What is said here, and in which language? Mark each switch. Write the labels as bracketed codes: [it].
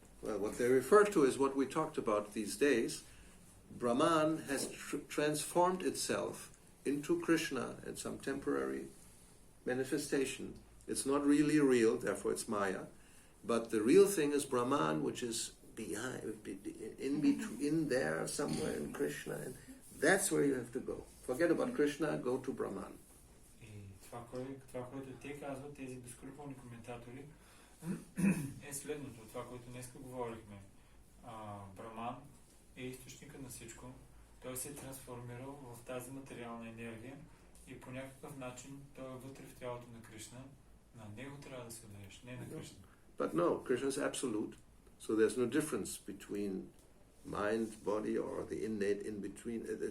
[en] Well, what they refer to is what we talked about these days. Brahman has transformed itself into Krishna in some temporary manifestation. It's not really real, therefore it's Maya. But the real thing is Brahman, which is behind, in there somewhere in Krishna. And that's where you have to go. Forget about Krishna, go to Brahman. [bg] И това, което те казват, тези безскрупулни коментатори, е следното. Това, което днес говорихме. Браман е източника на всичко. Той се е трансформирал в тази материална енергия и по някакъв начин той е вътре в тялото на Кришна. На него трябва да се отдадеш, не на Кришна. [en] But no, Krishna is absolute. So there's no difference between mind, body, or the innate in between.